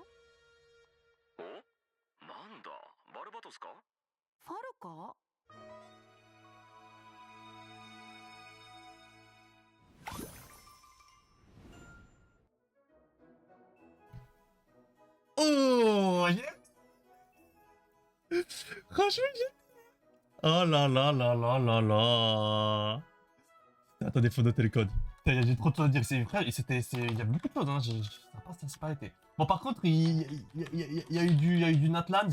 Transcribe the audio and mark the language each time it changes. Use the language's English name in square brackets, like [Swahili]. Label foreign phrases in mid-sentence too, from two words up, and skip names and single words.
[Japanese] お、なんだ、バルバトスか？ファルか？ [English] Oh, yeah. [French] Franchement, oh là là là là là là. Attendez, faut noter le code. Putain, j'ai trop de choses à dire. C'est frère, il y a beaucoup de choses. Hein. Ça n'a pas été. Bon, par contre, il y a eu du Natlan.